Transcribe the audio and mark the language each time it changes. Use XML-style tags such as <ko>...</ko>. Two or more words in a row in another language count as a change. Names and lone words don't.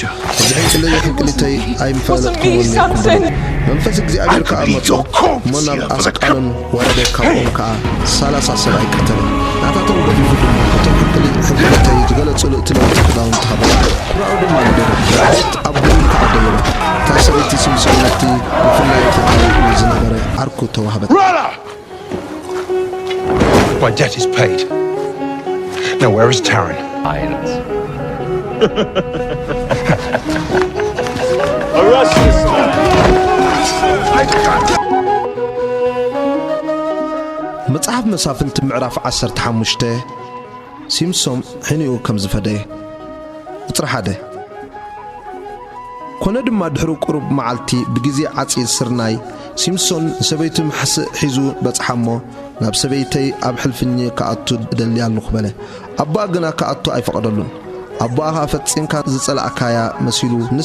<ti>ሕንቅሊቶይ ኣይምፈለጥኩምን መንፈስ እግዚአብሔር ከዓ መጾ ሞናብ ኣስቃሎን ወረደ ካብኦም ከዓ 30 ሰብኣይ ቀተለ ናታቶም ገዲፉ ድማ እቶም ሕንቅሊቶይ ዝገለጹሉ እቲ ለውጢ ክዳውን ተሃበላ ኩራኡ ድማ ንደረት ኣቦን ከዓ ደየበ እታ ሰበይቲ ሲምሶንቲ ብፍላይ ፍትሃዊ ዝነበረ ዓርኩ ተዋህበት</ti> <en>My debt is paid. Now where is Taran? Arrest this man!</en> <ti>መጽሐፍ መሳፍንት ምዕራፍ 15 ሲምሶን ሕኒኡ ከም ዝፈደየ ቁጥሪ 1 ኮነ ድማ ድሕሪ ቁሩብ መዓልቲ ብግዜ ዓጺድ ስርናይ ሲምሶን ሰበይቱ ምሕስእ ሒዙ በጽሓሞ ናብ ሰበይተይ ኣብ ሕልፍኝ ከኣቱ ደልያሉ ክበለ ኣባ ግና ከኣቱ ኣይፈቐደሉን ኣባኻ ፈጺምካ ዝጸላእካያ መሲሉ ንስ</ti>